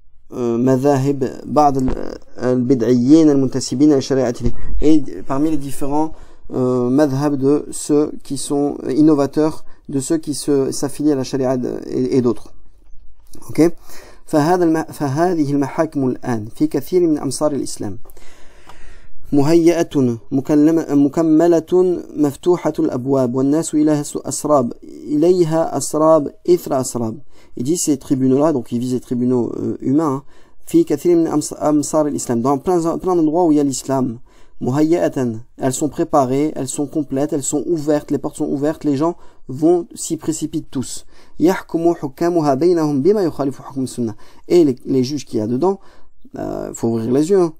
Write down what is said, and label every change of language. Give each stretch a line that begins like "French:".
Arabic: madhahib ba'd al-bid'iyyin al-muntasibin al-shari'ati,
French: et parmi les différents madhab de ceux qui sont innovateurs, de ceux qui s'affilient à la charia et d'autres. Ok.
Arabic: فهذه المحاكم الآن في كثير من أمصار الإسلام مهيئة مكملة مفتوحة الأبواب والناس إليها أسراب إثر أسراب.
French: Il dit ces tribunaux-là, donc il vise les tribunaux humains,
Arabic: في كثير من أمصار الإسلام,
French: dans plein d'endroits où il y a l'islam. muhayyatan, elles sont préparées, elles sont complètes, elles sont ouvertes, les portes sont ouvertes, les gens s'y précipitent tous.
Arabic: Yahkumu hukamuha baynahum bima yukhalifu hukm sunnah.
French: Et les juges qu'il y a dedans, faut ouvrir les yeux, hein.